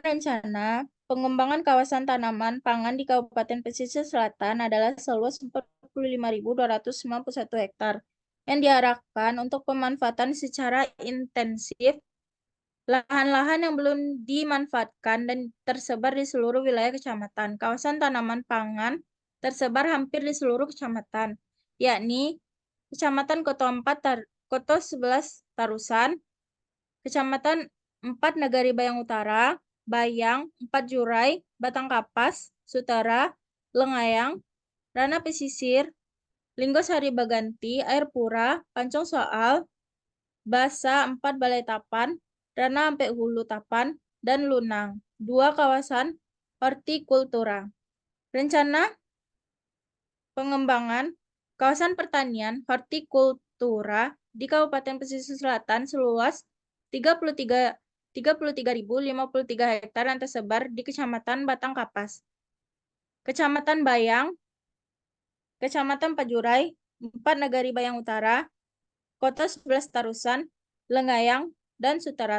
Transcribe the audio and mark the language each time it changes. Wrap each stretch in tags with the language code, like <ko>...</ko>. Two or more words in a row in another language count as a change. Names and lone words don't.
<id>Rencana pengembangan kawasan tanaman pangan di Kabupaten Pesisir Selatan adalah seluas 45.291 hektar yang diarahkan untuk pemanfaatan secara intensif lahan-lahan yang belum dimanfaatkan dan tersebar di seluruh wilayah kecamatan. Kawasan tanaman pangan tersebar hampir di seluruh kecamatan, yakni Kecamatan Koto 4 Koto 11 Tarusan, Kecamatan 4 Nagari Bayang Utara, Bayang, 4 Jurai, Batangkapas, Sutera, Lengayang, Rana Pesisir, Linggosari Baganti, Air Pura, Pancong Soal, Basa 4 Balai Tapan, Rana Ampe Hulu Tapan, dan Lunang, 2 kawasan hortikultura. Rencana pengembangan kawasan pertanian hortikultura di Kabupaten Pesisir Selatan seluas 33.053 hektar yang tersebar di Kecamatan Batangkapas, Kecamatan Bayang, Kecamatan Pajurai, 4 Nagari Bayang Utara, Kota 11 Tarusan, Lengayang, dan Sutera.</id>